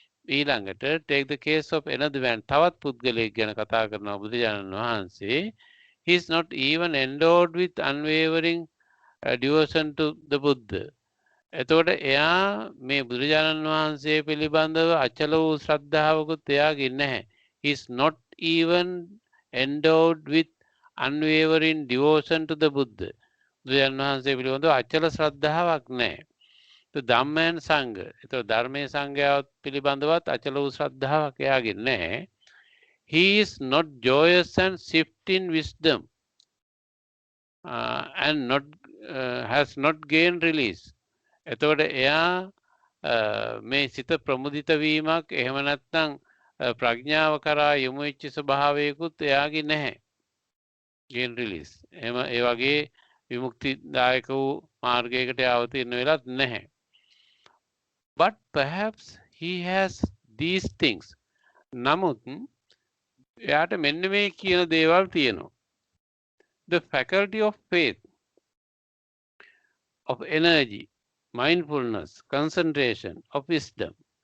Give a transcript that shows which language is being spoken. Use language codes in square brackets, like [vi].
[si] ඊළඟට [en] take the case of another man [si] තවත් පුද්ගලයෙක් ගැන කතා කරනවා බුදුරජාණන් වහන්සේ. [en] He is not even endowed with unwavering devotion to the Buddha. [si] එතකොට එයා මේ බුදුරජාණන් වහන්සේ පිළිබඳව අචල වූ ශ්‍රද්ධාවකුත් එයාගේ නැහැ. [en] He is not even endowed with unwavering devotion to the Buddha. [si] බුදුරජාණන් වහන්සේ පිළිබඳව අචල ශ්‍රද්ධාවක් නැහැ. ධම්මයන් සංඝ. එතකොට ධර්මයේ සංඝයාව පිළිබඳවත් අචල වූ ශ්‍රද්ධාවක් එයාගේ නැහැ. [en] He is not joyous and swift in wisdom and not has not gained release. [si] එතකොට එයා මේ සිත ප්‍රමුදිත වීමක් එහෙම නැත්නම් ප්‍රඥාව කරා යොමු වෙච්ච ස්වභාවයකුත් එයාගේ නැහැ. [en] gain release. [si] එහෙම ඒ වගේ විමුක්තිදායක වූ මාර්ගයකට අවතීර්ණ වෙලත් නැහැ. [en] But perhaps he has these things. [si] නමුත් එයාට මෙන්න මේ කියන දේවල් තියෙනවා. [en] The faculty of faith, of energy, mindfulness, concentration, of wisdom.